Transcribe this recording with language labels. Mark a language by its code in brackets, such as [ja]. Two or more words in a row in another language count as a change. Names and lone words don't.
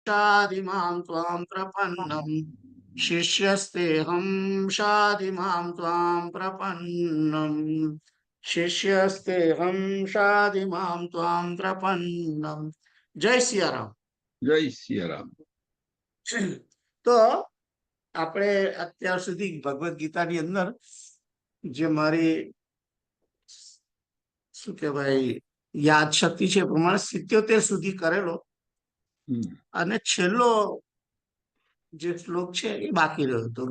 [sa] शाधिमां त्वां प्रपन्नं शिष्यस्तेऽहं शाधिमां त्वां प्रपन्नं शिष्यस्तेऽहं शाधिमां त्वां प्रपन्नं। [hi] जय सियाराम। जय सियाराम. [gu] તો આપણે અત્યાર સુધી ભગવદ ગીતાની અંદર જે મારી શું કહેવાય યાદ શક્તિ છે એ પ્રમાણે 77 સુધી કરેલો અને છેલ્લો જે શ્લોક છે એ બાકી રહ્યો હતો.